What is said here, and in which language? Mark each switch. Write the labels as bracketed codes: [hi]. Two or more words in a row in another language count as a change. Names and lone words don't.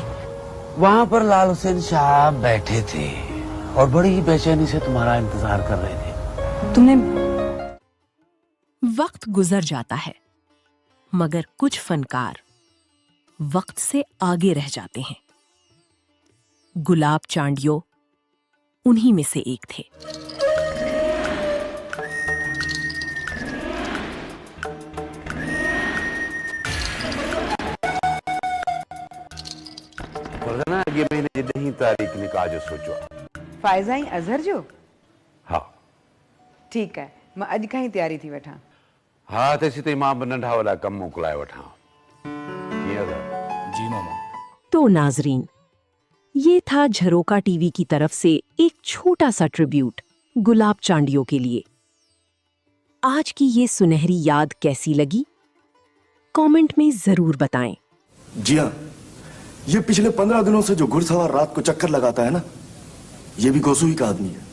[ur] وہاں پر لال حسین شاہ بیٹھے تھے اور بڑی ہی بے چینی سے تمہارا انتظار کر رہے تھے. تم نے وقت گزر جاتا ہے، مگر کچھ فنکار وقت سے آگے رہ جاتے ہیں. گلاب چانڈیو انہی میں سے ایک تھے. [sd] अॻे महीने जी 10 तारीख़ निकाह जो सोचो। फाइज़ाई अज़हर जो? हाँ [ur] ٹھیک ہے, [sd] मां अॼु खां ई तैयारी थी वठां। हाँ तेसी ताईं मां नंढा वॾा कम मोकिलाए वठां। जी मामा। [ur] تو ناظرین، یہ تھا جھروکا ٹی وی کی طرف سے ایک چھوٹا سا ٹریبیوٹ گلاب چانڈیو کے لیے. آج کی یہ سنہری یاد کیسی لگی? کمنٹ میں ضرور بتائیں. جی ہاں، یہ پچھلے 15 دنوں سے جو گھڑسوار رات کو چکر لگاتا ہے نا، یہ بھی گوسوئی کا آدمی ہے.